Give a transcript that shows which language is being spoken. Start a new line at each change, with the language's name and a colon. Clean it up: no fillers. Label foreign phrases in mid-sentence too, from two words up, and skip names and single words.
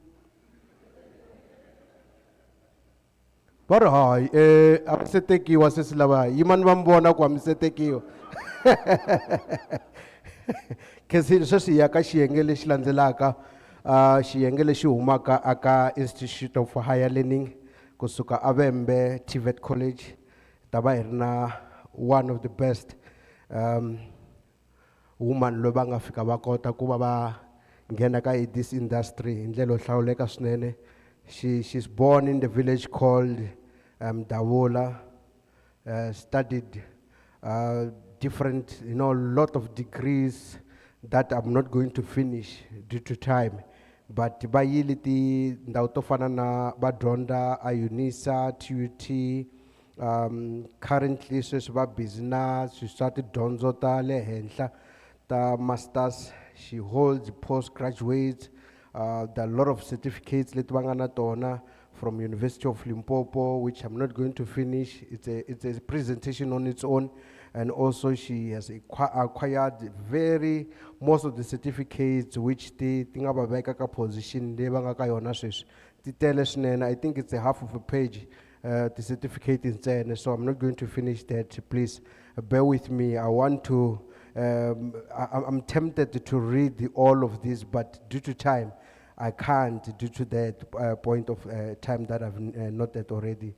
Tsonga: va ri hayi a mi se tekiwa se si lava yimani va mi vona ku a mi se tekiwa khensile sweswi hi ya ka xiyenge lexi landzelaka xiyenge lexi humaka aka Institute of Higher Learning kusuka Avembe TVET College ta va hi ri na
English: one of the best
Tsonga: woman loyi va nga fika va kota ku va va nghena ka
English: this industry
Tsonga: hi ndlela yo hlawuleka swinene.
English: She's born in the village called Davula, studied different, lot of degrees that I'm not going to finish due to time.
Tsonga: But ba yili ti ndhawu to fana na ba dyondza a UNISA, TUT, currently sweswi va busy na swa tidyondzo ta le henhla ta masters.
English: She holds postgraduate. There are a lot of certificates
Tsonga: leti va nga na tona
English: from University of Limpopo, which I'm not going to finish. It's a presentation on its own. And also she has acquired most of the certificates which they think about veka position they
Tsonga: va nga ka yona sweswi. Ti tele swinene.
English: I think it's a half of a page, the certificate in there. So I'm not going to finish that. Please bear with me. I want to I'm tempted to read all of this, but due to time, I can't due to that point of time that I've noted already.